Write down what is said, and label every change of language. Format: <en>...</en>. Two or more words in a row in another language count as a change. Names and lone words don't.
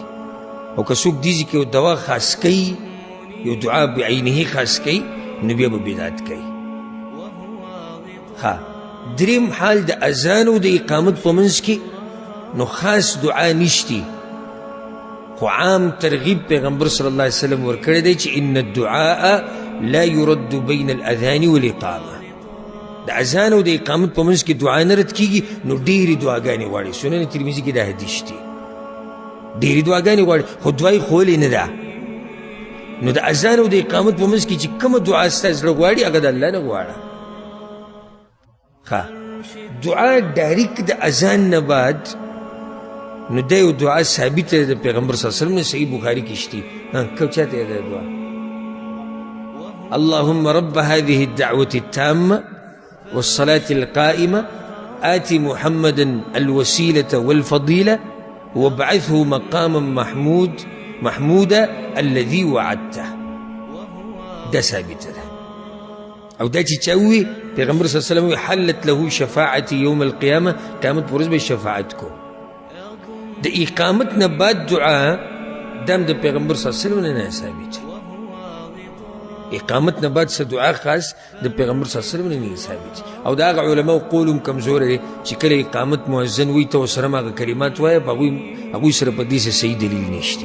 <ps>او که څوک دیږي که یو دوا خاص کوي یو دعا بعینه خاص کوي نو بیا به بدعت کوي. دریم حال د اذان او د اقامت په منځ کې نو خاص دعا نشتی خو عام ترغیب پیغمبر صلی الله علیه وسلم ورکړی دی چې</ps> <ar>ان الدعاء لا يرد بین الاذان والاقامه.</ar> <ps>د اذان او د اقامت په منځ کې دعا نه رد کېږي نو ډېرې دعاګانې غواړي. سنن ترمذي کې دا حدیث دی ډېرې دعاګانې غواړي خو دعا یې ښوولې نه ده. نو د اذان او د اقامت په منځ کې چې کومه دعا ستا زړه غواړي هغه د الله نه غواړه. دعا ډایرکټ د اذان نه بعد نو دا یو دعا ثابته ده د پیغمبر صلی الله علیه وسلم نه صحیح بخاري کې شتي. کوم چاته یې ده دعا</ps> <ar>اللهم رب هذه الدعوة التامة والصلاة القائمة آت محمدا الوسيلة والفضيلة وابعثه مقاما محمودا الذي وعدته.</ar> <ps>دا ثابته ده او دا چې چا ووي پیغمبر صلی الله علیه وسلم</ps> <ar>حلت له شفاعتي يوم القيامة</ar> <ps>قیامت په ورځ به شفاعت کو. د اقامت نه بعد دعا دام د پیغمبر صلی الله علیه وسلم نه ثابته. اقامت نه بعد څه دعا خاص د پیغمبر صلی الله علیه وسلم نه ثابت. او دا هغه علماو قول هم کمزوری دی چې کله اقامت مؤذن وي ته ورسره هغه کلمات وایه په هغوی سره په دې صحیح دلیل نشته.</ps>